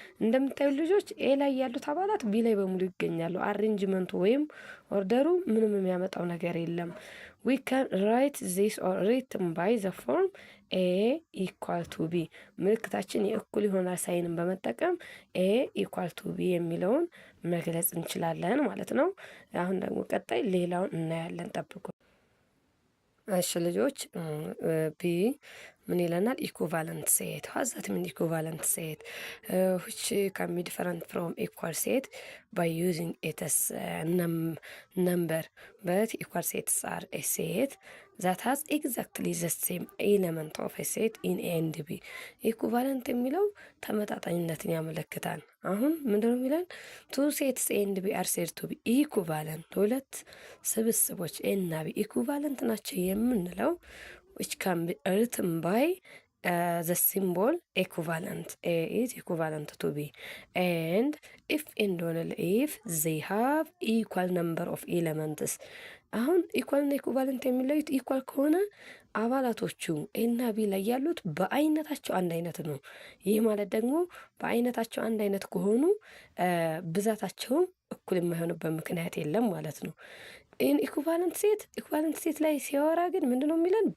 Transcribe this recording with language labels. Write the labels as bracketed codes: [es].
[am] እንደምታዩ ልጆች ኤ ላይ ያሉት አባላት ቢ ላይ በሙሉ ይገኛሉ። አሬንጅመንቱ ወይም ኦርደሩ ምንም የሚያመጣው ነገር የለም። [en] we can write this or written by the form A equal to B። [am] ምልክታችን የእኩል ይሆናል ሳይንን በመጠቀም A equal to B የሚለውን መግለጽ እንችላለን ማለት ነው። አሁን ደግሞ ቀጣይ ሌላውን እናያለን። ጠብቁ እሺ ልጆች። ቢ ምን ይለናል? [en] ኢኩቫለንት ሴት። ዋዛት ምን ኢኩቫለንት ሴት which can be different from equal set by using its number, but equal sets are a set that has exactly the same element of a set in A and B። [am] ኢኩቫለንት የሚለው ተመጣጣኝነትን ያመለክታል። አሁን ምንድነው የሚለን? [en] ቱ ሴትስ ኤ ኤንድ ቢ አር ሴድ ቱ ቢ ኢኩቫለንት፣ [am] ሁለት ስብስቦች ኤ እና ቢ ኢኩቫለንት ናቸው የምንለው [en] which can be written by the symbol equivalent. A is equivalent to B, and if and only if they have equal number of elements. [am] አሁን ኢኳል እና ኢኩቫለንት የሚለዩት ኢኳል ከሆነ አባላቶቹ ኤ እና ቢ ላይ ያሉት በአይነታቸው አንድ አይነት ነው። ይህ ማለት ደግሞ በአይነታቸው አንድ አይነት ከሆኑ ብዛታቸውም እኩል የማይሆንበት ምክንያት የለም ማለት ነው። ኢኩቫለንት ሴት ላይ ሲያወራ ግን ምንድነው የሚለን?